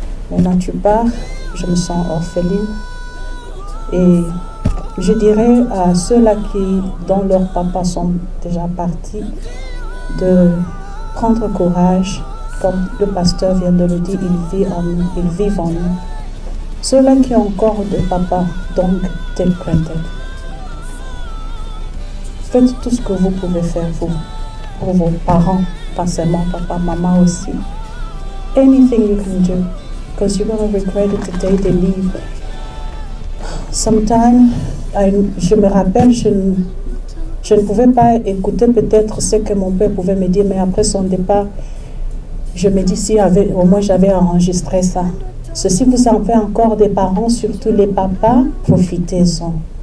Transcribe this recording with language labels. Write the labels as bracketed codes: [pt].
[fr] Maintenant tu pars, je me sens orpheline. Et je dirais à ceux-là dont leurs papas sont déjà partis, de prendre courage, comme le pasteur vient de le dire, ils vivent en nous. Ceux-là qui ont encore des papas, donc [en] take granted. [fr] Faites tout ce que vous pouvez faire vous, pour vos parents, pas seulement papa, maman aussi. [en] Anything you can do, because you're going to regret it the day they leave. Sometimes, [fr] je me rappelle, je ne pouvais pas écouter peut-être ce que mon père pouvait me dire, mais après son départ, je me dis si au moins j'avais enregistré ça. Si vous en faites encore des parents, surtout les papas, profitez-en.